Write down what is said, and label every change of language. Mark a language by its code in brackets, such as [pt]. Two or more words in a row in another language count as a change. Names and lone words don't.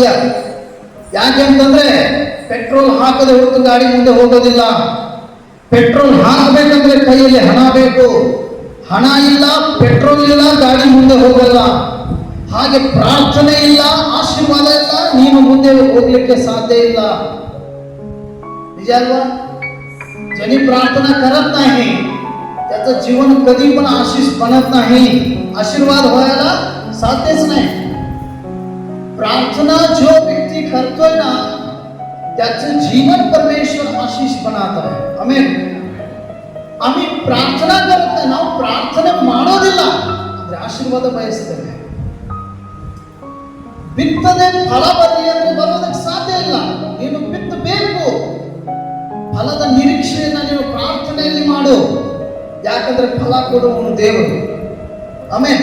[kn] ಯಾಕೆಂತಂದ್ರೆ ಪೆಟ್ರೋಲ್ ಹಾಕದೆ ಹೊರತು ಗಾಡಿ ಮುಂದೆ ಹೋಗೋದಿಲ್ಲ. ಪೆಟ್ರೋಲ್ ಹಾಕಬೇಕಂದ್ರೆ ಕೈಯಲ್ಲಿ ಹಣ ಬೇಕು, ಹಣ ಇಲ್ಲ, ಪೆಟ್ರೋಲ್ ಇಲ್ಲ, ಗಾಡಿ ಮುಂದೆ ಹೋಗಲ್ಲ. ಹಾಗೆ ಪ್ರಾರ್ಥನೆ ಇಲ್ಲ, ಆಶೀರ್ವಾದ ಇಲ್ಲ, ನೀನು ಮುಂದೆ ಹೋಗ್ಲಿಕ್ಕೆ ಸಾಧ್ಯ ಇಲ್ಲ. ನಿಜ ಅಲ್ವಾ [mr] ज्यांनी प्रार्थना करत नाही त्याचं जीवन कधी पण आशीष बनत नाही, आशीर्वाद व्हायला साध्यच नाही. प्रार्थना जो व्यक्ति करतो [hi] है ना, [mr] त्याचं जीवन परमेश्वर आशीष [hi] बनाता है. [mr] आमेन. आम्ही प्रार्थना करत [kn] ನಾವು ಪ್ರಾರ್ಥನೆ ಮಾಡೋದಿಲ್ಲ, ಆದರೆ ಆಶೀರ್ವಾದ ಬಯಸ್ತೇವೆ. ಬಿತ್ತದೆ ಫಲ ಬರಲಿ ಅಂದ್ರೆ ಬರೋದಕ್ಕೆ ಸಾಧ್ಯ ಇಲ್ಲ. ನೀನು ಬಿತ್ತಬೇಕು, ಫಲದ ನಿರೀಕ್ಷೆಯನ್ನ ನೀವು ಪ್ರಾರ್ಥನೆಯಲ್ಲಿ ಮಾಡು. ಯಾಕಂದ್ರೆ ಫಲ ಕೊಡುವವನು ದೇವರು. ಆಮೇನ್.